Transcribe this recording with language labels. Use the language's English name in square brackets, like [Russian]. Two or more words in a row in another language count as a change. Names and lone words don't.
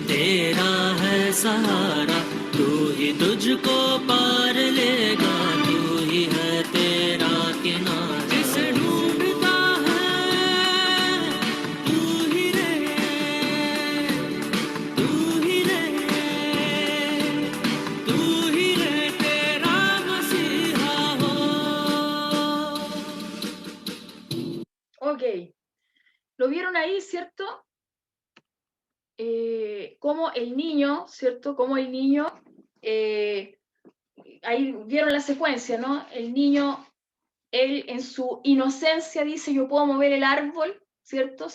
[Hindi] तेरा है सहारा तू ही तुझको पार लेगा तू ही है तेरा किनारा जिसे ढूंढता है तू ही रे तेरा मसीहा हो [Spanish] Ok. ¿Lo vieron ahí, cierto? Como el niño, ¿cierto? Como el niño, ahí vieron la secuencia, ¿no? El niño, él en su inocencia dice, yo puedo mover el árbol, ¿cierto?